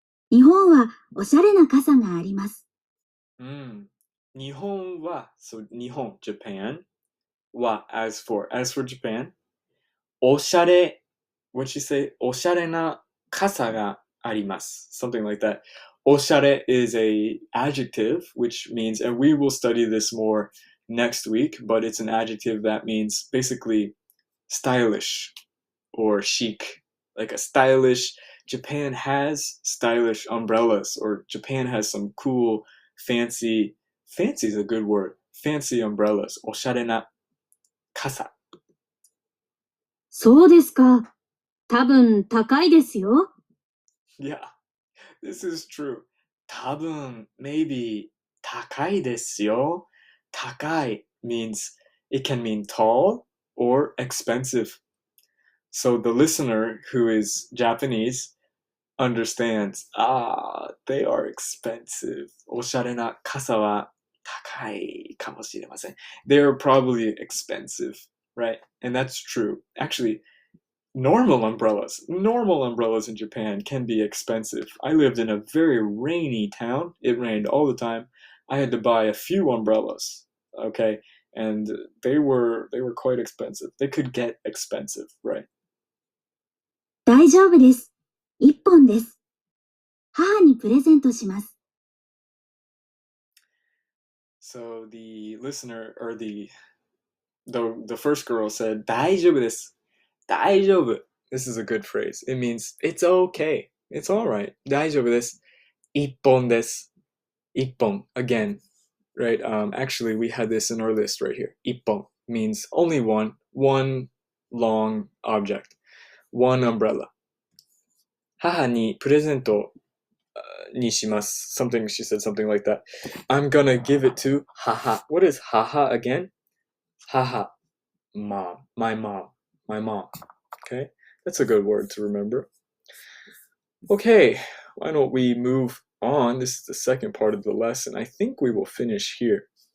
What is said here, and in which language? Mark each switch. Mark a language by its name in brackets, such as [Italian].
[Japanese] 日本はおしゃれな傘があります。 [English] 日本は so 日本 Japan as for Japan, おしゃれ what you say? [Japanese] おしゃれな傘があります [English] something like that. おしゃれ is a adjective which means, and we will study this more next week, but it's an adjective that means basically stylish or chic, like a stylish. Japan has stylish umbrellas, or Japan has some cool fancy is a good word, fancy umbrellas. [Japanese] おしゃれな傘。そうですか。多分高いですよ。 [English] Yeah, this is true. [Japanese] 多分 maybe 高いですよ。 [English] 高い means it can mean tall or expensive. So the listener who is Japanese understands, they are expensive. [Japanese] おしゃれな傘は高いかもしれません。 [English] They are probably expensive, right? And that's true. Actually, normal umbrellas in Japan can be expensive. I lived in a very rainy town. It rained all the time. I had to buy a few umbrellas, okay? And they were quite expensive. They could get expensive, right? [Japanese] 大丈夫です。一本です。母にプレゼントします。 [English] So the listener, or the first girl said, [Japanese] 大丈夫です。 [English] 大丈夫.This is a good phrase. It means it's okay. It's all right. [Japanese] 大丈夫です。一本です。一本. [English] Again, right? Actually, we had this in our list right here. 一本 means only one long object, one umbrella. [Japanese] 母にプレゼントにします. [English] Something, she said something like that. I'm gonna give it to haha. What is haha again? Haha. Mom. My mom. Okay? That's a good word to remember. Okay, why don't we move on? This is the second part of the lesson. I think we will finish here.